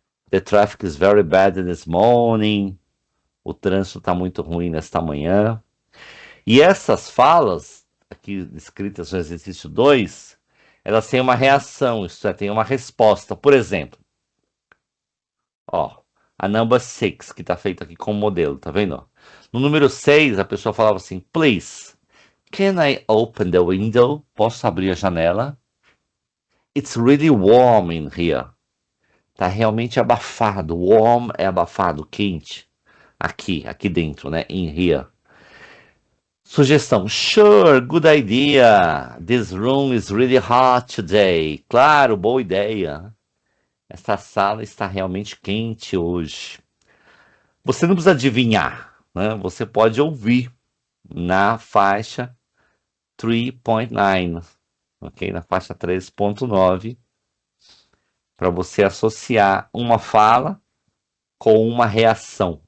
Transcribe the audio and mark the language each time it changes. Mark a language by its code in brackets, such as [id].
[en] The traffic is very bad this morning. [pt] O trânsito está muito ruim nesta manhã. E essas falas, aqui escritas no exercício 2, elas têm uma reação, isto é, tem uma resposta. Por exemplo, ó, a number 6, que está feita aqui como modelo, tá vendo? No número 6, a pessoa falava assim, please, can I open the window? [en] Posso abrir a janela? It's really warm in here. [pt] Tá realmente abafado. Warm é abafado, quente. Aqui dentro, né? In here. Sugestão. [en] Sure, good idea. This room is really hot today. [pt] Claro, boa ideia. Esta sala está realmente quente hoje. Você não precisa adivinhar, né? Você pode ouvir na faixa 3.9, ok? Na faixa 3.9, para você associar uma fala com uma reação.